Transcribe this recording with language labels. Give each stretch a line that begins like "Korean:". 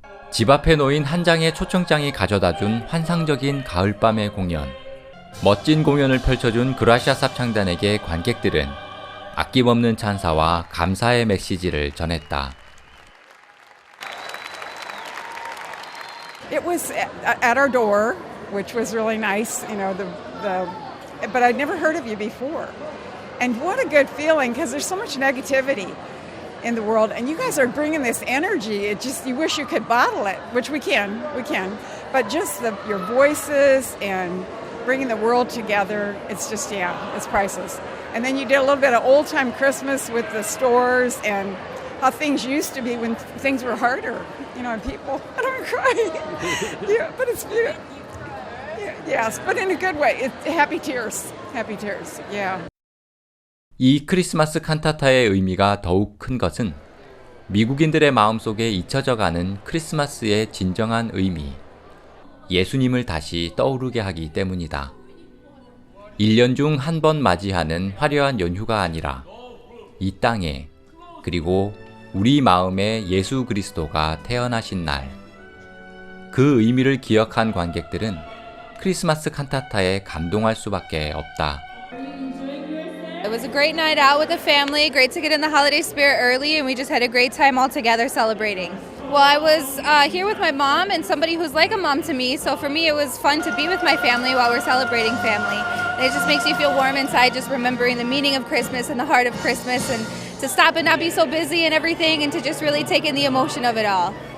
Korean: 집 앞에 놓인 한 장의 초청장이 가져다준 환상적인 가을밤의 공연. 멋진 공연을 펼쳐준 그라시아스 합창단에게 관객들은 아낌없는 찬사와 감사의 메시지를 전했다.
English: It was at our door, which was really nice, you know, but I'd never heard of you before. And what a good feeling, because there's so much negativity in the world, and you guys are bringing this energy. It just, you wish you could bottle it, which we can. But just your voices and bringing the world together, it's just, yeah, it's priceless. And then you did a little bit of old-time Christmas with the stores and how things used to be when things were harder, you know, and people, I don't cry. Yeah, but it's beautiful. Yeah, yes, but in a good way. Happy tears, yeah.
Korean: 이 크리스마스 칸타타의 의미가 더욱 큰 것은 미국인들의 마음속에 잊혀져가는 크리스마스의 진정한 의미, 예수님을 다시 떠오르게 하기 때문이다. 1년 중 한 번 맞이하는 화려한 연휴가 아니라 이 땅에 그리고 우리 마음에 예수 그리스도가 태어나신 날, 그 의미를 기억한 관객들은 크리스마스 칸타타에 감동할 수밖에 없다.
English: It was a great night out with the family, great to get in the holiday spirit early, and we just had a great time all together celebrating. Well, I was here with my mom and somebody who's like a mom to me, so for me it was fun to be with my family while we're celebrating family. And it just makes you feel warm inside just remembering the meaning of Christmas and the heart of Christmas, and to stop and not be so busy and everything, and to just really take in the emotion of it all.